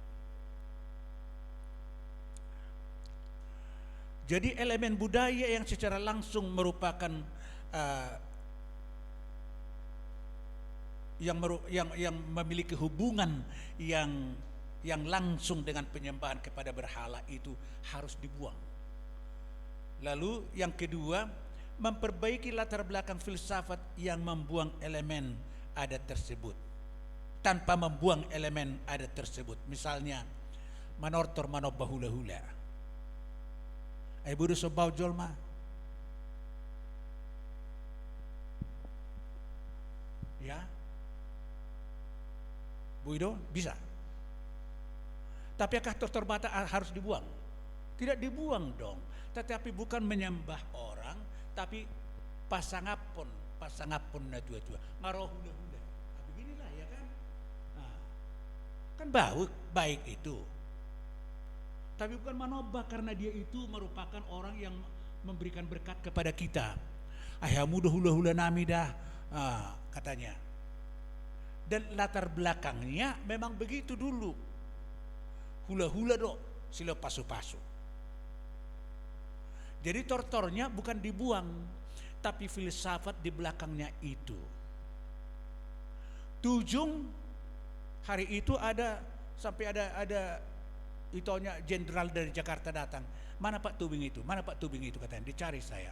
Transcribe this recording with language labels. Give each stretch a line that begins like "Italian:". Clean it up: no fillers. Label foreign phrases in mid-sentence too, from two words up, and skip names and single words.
Indonesian: Jadi elemen budaya yang secara langsung merupakan yang memiliki hubungan yang langsung dengan penyembahan kepada berhala itu harus dibuang. Lalu yang kedua, memperbaiki latar belakang filsafat yang membuang elemen adat tersebut tanpa membuang elemen adat tersebut.
Batak Toba: Misalnya manortor manobahula-hula. Budu sobau jolma.
Indonesian: Ya. Bu Ido bisa. Tapi apakah dokter bata harus dibuang? Tidak dibuang dong. Tetapi bukan menyembah orang, tapi
Batak Toba: pasangapun na tua-tua. Ngarohula-hula.
Indonesian: Beginilah ya kan. Kan baik itu. Tapi bukan manobah, karena dia itu merupakan orang yang memberikan berkat kepada kita.
Batak Toba: Ayamu dah hula-hula nami dah, katanya.
Indonesian: Dan latar belakangnya memang begitu dulu.
Batak Toba: Hula-hula dok, silo pasu-pasu.
Indonesian: Jadi tortornya bukan dibuang, tapi filsafat di belakangnya itu. Tujung hari itu sampai ada itonya jenderal dari Jakarta datang. Mana Pak Tubing itu? Mana Pak Tubing itu katanya. Dicari saya.